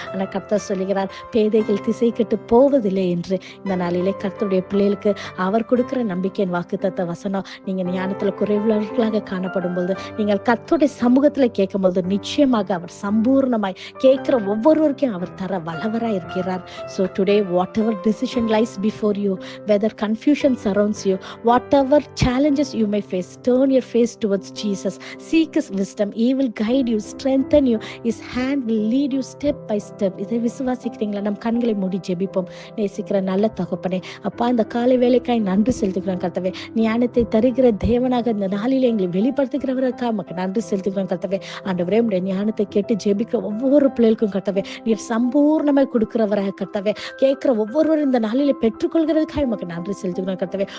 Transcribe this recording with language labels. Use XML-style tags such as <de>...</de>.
<ta>ஆனா கர்த்தர் சொல்லுகிறார், பேதைகள் திசை கெட்டு போவதில்லை என்று. இந்த நாளிலே கர்த்தருடைய பிள்ளைகளுக்கு அவர் கொடுக்கிற நம்பிக்கையின் வாக்குத்தத்த வசனம், நீங்க ஞானத்துல குறைவுள்ளவர்களாக காணப்படும் போது நீங்கள் கர்த்தருடைய சமூகத்துல கேட்கும் போது நிச்சயமாக அவர் சம்பூர்ணமாய் கேட்கிற ஒவ்வொருவருக்கும் அவர் தர வல்லவரா இருக்கிறார்.</ta> <en>So today, whatever decision lies before you, whether confusion surrounds you, whatever challenges you may face, turn your face towards Jesus. Seek his wisdom. He will guide you, strengthen you. His hand will lead you step by step.</en> <ta>இதை விசுவாசிக்கிறீங்களா? நம் கண்களை மூடி ஜெபிப்போம். நேசிக்கிற நல்ல தகப்பனே, அப்பா இந்த காலை வேலைக்காய் நன்றி செலுத்துகிறோம் கர்த்தாவே. ஞானத்தை தருகிற தேவனாக இந்த நாளிலே எங்களை வெளிப்படுத்துகிறவருக்காக நமக்கு நன்றி செலுத்துகிறோம் கர்த்தாவே. ஆண்டவரே, உடைய ஞானத்தை கேட்டு ஜெபிக்கிற ஒவ்வொரு பிள்ளைகளுக்கும் கர்த்தாவே நீர் சம்பூர்ணமாய் கொடுக்கிறவராக கர்த்தாவே, கேட்கிற ஒவ்வொருவரும் இந்த நாளிலே பெற்றுக்கொள்கிறதுக்காக நமக்கு நன்றி செலுத்துகிறோம் கர்த்தாவே.</ta>